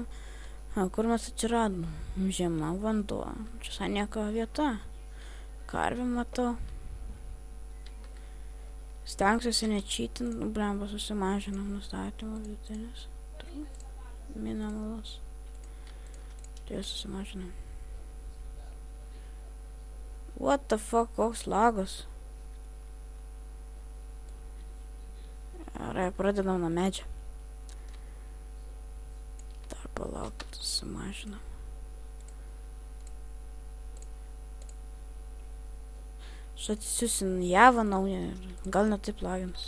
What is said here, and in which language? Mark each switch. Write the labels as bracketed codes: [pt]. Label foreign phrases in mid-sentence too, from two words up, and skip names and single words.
[lt] Kur mes atsiradom? Žema, vanduo. Čia visai nieko vieta. Karvę matau. Stengsiuosi nečytint, blemba susimažinam nustatymą vidutinis. Minimalus. Tai susimažinam. [en] What the fuck, [lt] koks lagos? Gerai, pradedam nuo medžio. Dar palauk, susimažinam. Aš atsisiusin Java naują ir gal net taip lagins.